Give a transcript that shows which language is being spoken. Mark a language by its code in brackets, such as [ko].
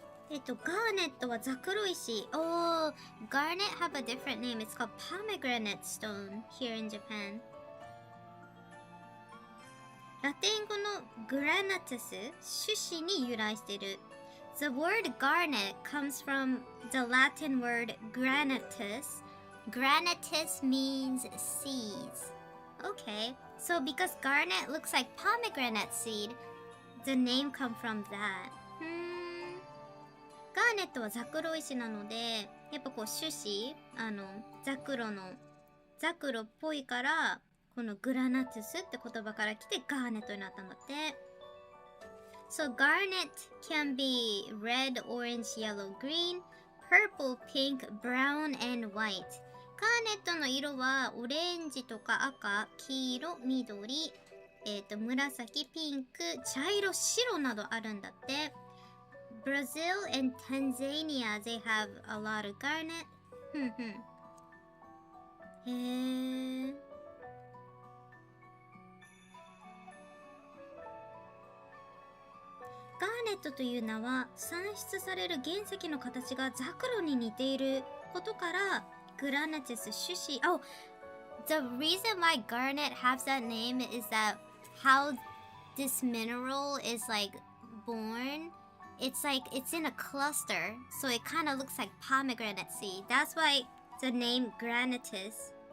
[ja] ガーネットはザクロ石。 [en] Oh, garnet have a different name. It's called pomegranate stone here in Japan. [ja] ラテン語のグラナテス、種子に由来している。 [en] The word garnet comes from the Latin word granatus. Granatus means seeds. Okay, so because garnet looks like pomegranate seed, the name comes from that. [ja] ガーネットはザクロ石なので、やっぱこう種子、ザクロっぽいから、このグラナトゥスって言葉から来てガーネットになったんだって。 [en] So garnet can be red, orange, yellow, green, purple, pink, brown, and white. [ja] ガーネットの色はオレンジとか赤、黄色、緑、紫、ピンク、茶色、白などあるんだって。 [en] Brazil and Tanzania, they have a lot of garnet. [ja] へー。ガーネットという名は産出される原石の形がザクロに似ていることからグラナティス種子。 [en] Oh, the reason why garnet has that name is that how this mineral is like born. It's like it's in a cluster, so it kind of looks like pomegranate seed. That's why the name granatus.